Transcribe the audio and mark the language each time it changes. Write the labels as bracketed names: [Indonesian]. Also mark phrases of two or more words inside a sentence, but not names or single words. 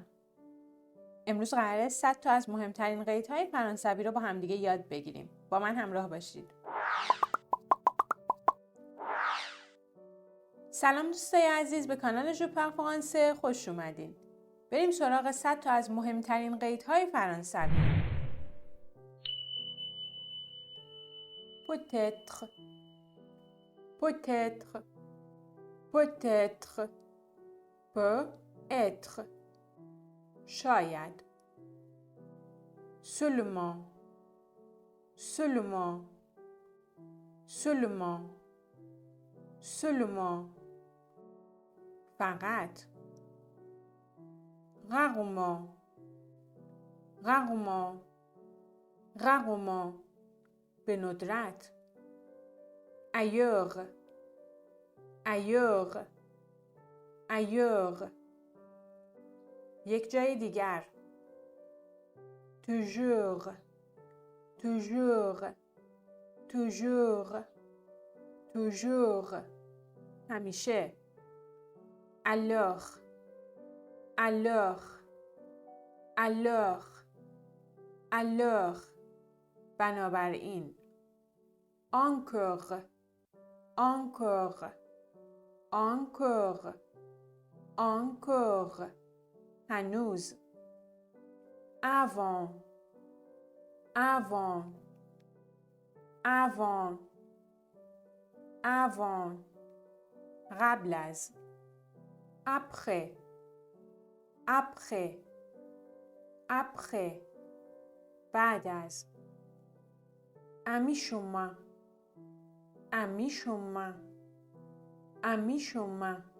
[Persian] امروز قراره 100 تا از مهمترین قیدهای فرانسوی رو با همدیگه یاد بگیریم. با من همراه باشید. سلام دوستای عزیز، به کانال جو پارل فرانسه خوش اومدین. بریم سراغ 100 تا از مهمترین قیدهای فرانسوی. [French] peut-être peut-être peut-être peut-être شاید seulement seulement seulement seulement فقط rarement rarement rarement [Persian] به ندرت [French] ailleurs ailleurs ailleurs [Persian] یک جای دیگر [French] toujours toujours toujours toujours همیشه alors alors alors alors بنابراین encore encore encore encore هنوز avant avant avant avant [Persian] قبل از [French] après après après [Persian] بعد از [French] ami شما ami شما ami شما